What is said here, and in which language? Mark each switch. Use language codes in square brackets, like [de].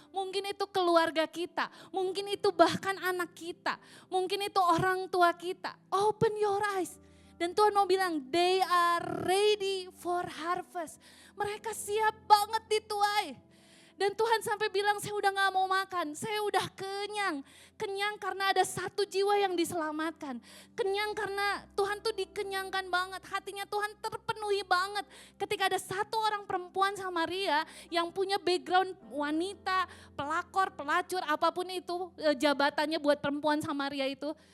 [id] Mungkin itu keluarga kita. Mungkin itu bahkan anak kita. Mungkin itu orang tua kita. [en] Open your eyes. [id] Dan Tuhan mau bilang, [en] they are ready for harvest. [id] Mereka siap banget dituai. Dan Tuhan sampai bilang, saya udah gak mau makan, saya udah kenyang. Kenyang karena ada 1 jiwa yang diselamatkan. Kenyang karena Tuhan tuh dikenyangkan banget, hatinya Tuhan terpenuhi banget. Ketika ada 1 orang perempuan Samaria yang punya background wanita, pelakor, pelacur, apapun itu jabatannya buat perempuan Samaria itu.